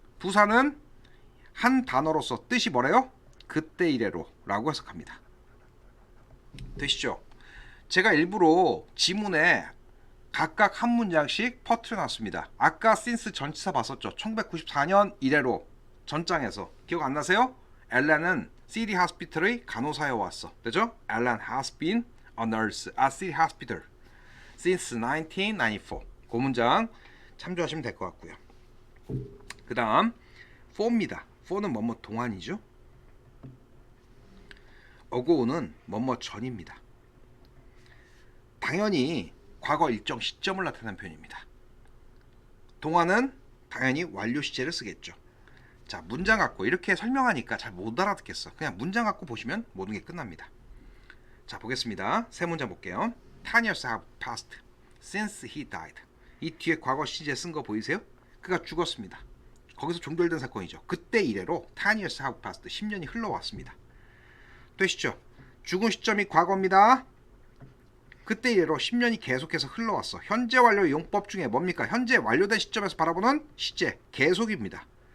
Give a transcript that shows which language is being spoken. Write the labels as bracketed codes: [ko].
[ko] 부사는 한 단어로서 뜻이 뭐래요? 그때 이래로 라고 해석합니다. 되시죠? 제가 일부러 지문에 각각 한 문장씩 퍼뜨려 놨습니다. 아까 since 전치사 봤었죠? 1994년 이래로 전장에서 기억 안 나세요? 엘렌은 City Hospital의 간호사에 왔어. 되죠? [en] Ellen has been a nurse at City Hospital since 1994. [ko] 그 문장 참조하시면 될 것 같고요. 그 다음 for입니다. for는 뭐뭐 동안이죠. ago는 뭐뭐 전입니다. 당연히 과거 일정 시점을 나타내는 표현입니다. 동안은 당연히 완료 시제를 쓰겠죠. 자, 문장 갖고 이렇게 설명하니까 잘 못 알아듣겠어. 그냥 문장 갖고 보시면 모든 게 끝납니다. 자, 보겠습니다. 세 문장 볼게요. [en] 10 years have passed since he died. [ko] 이 뒤에 과거 시제 쓴 거 보이세요? 그가 죽었습니다. 거기서 종결된 사건이죠. 그때 이래로 [en] 10 years have passed [ko] 10년이 흘러왔습니다. 되시죠? 죽은 시점이 과거입니다. 그때 이래로 10년이 계속해서 흘러왔어. 현재 완료 용법 중에 뭡니까? 현재 완료된 시점에서 바라보는 시제 계속입니다.